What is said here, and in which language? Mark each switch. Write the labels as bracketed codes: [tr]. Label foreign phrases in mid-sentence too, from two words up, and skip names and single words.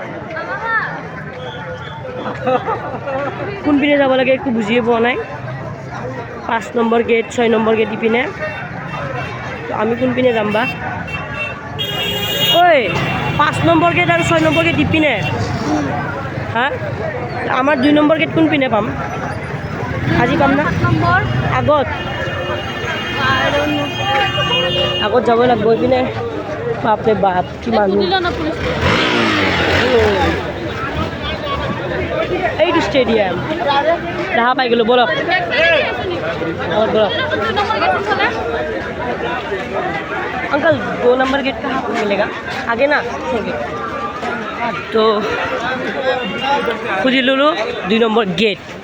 [as] কোনপিনে যাব লাগে একো বুজিয়ে পোৱা নাই 5 নম্বৰ গেট 6 নম্বৰ গেট ইপিনে আমি কোনপিনে যাম বা ঐ 5 নম্বৰ গেট আৰু 6 নম্বৰ গেট ইপিনে হা আমাৰ 2 নম্বৰ গেট কোনপিনে পাম আজি পাম না আগত যাব লাগিব ইপিনে বাপৰে বাপ কি মানুহ এইটো ষ্টেডিয়াম দেখা পাই গ'লোঁ বলক [hi] अंकल 2 नंबर गेट कहाँ पर मिलेगा आगे ना तो खुद लो 2 नंबर गेट